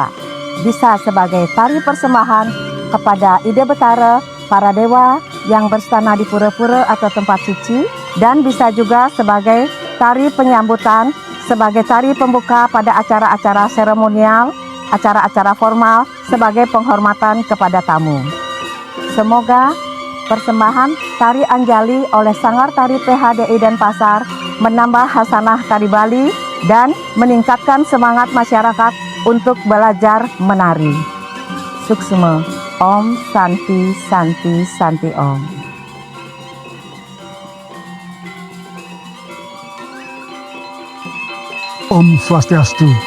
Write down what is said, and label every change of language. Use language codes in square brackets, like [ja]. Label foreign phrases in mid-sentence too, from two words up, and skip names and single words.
[id] Bisa sebagai tari persembahan kepada Ida Betara, para dewa yang berstana di pura-pura atau tempat suci, dan bisa juga sebagai tari penyambutan, sebagai tari pembuka pada acara-acara seremonial, acara-acara formal, sebagai penghormatan kepada tamu. Semoga persembahan tari Anjali oleh Sanggar Tari PHDI Denpasar menambah hasanah tari Bali dan meningkatkan semangat masyarakat untuk belajar menari. [sa] Suksma. Om Santi Santi Santi Om. [ban] Om Swastiastu.